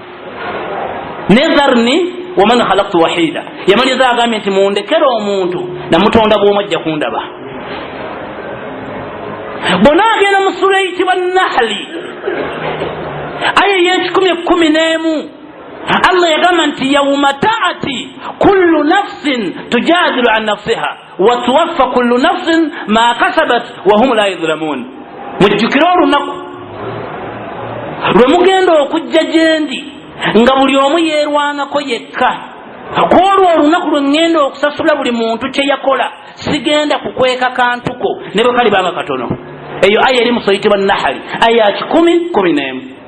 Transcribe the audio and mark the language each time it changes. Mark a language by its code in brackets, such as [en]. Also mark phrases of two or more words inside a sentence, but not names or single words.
[ar] ذرني ومن خلقت وحيدا, [lg] yamaliza agambye nti mundekere omuntu namutonda bw'omu ajja kundaba. Bonna agenda mu ssuula eyitibwa Nahli, aya y'ekikumi Allah yagamba nti [ar] يوم تأتي كل نفس تجادل عن نفسها وتوفى كل نفس ما كسبت وهم لا يظلمون. [lg] Mujjukire olunaku lwe mugenda okujja gyendi nga buli omu yeerwanako yekka. Kwolwo olunaku lwe ŋŋenda okusasula buli muntu kye yakola, sigenda kukweka kantuko ne bwe kalibanga katono. Eyo aya eri mu sura eyitibwa Nahli, aya 10:11.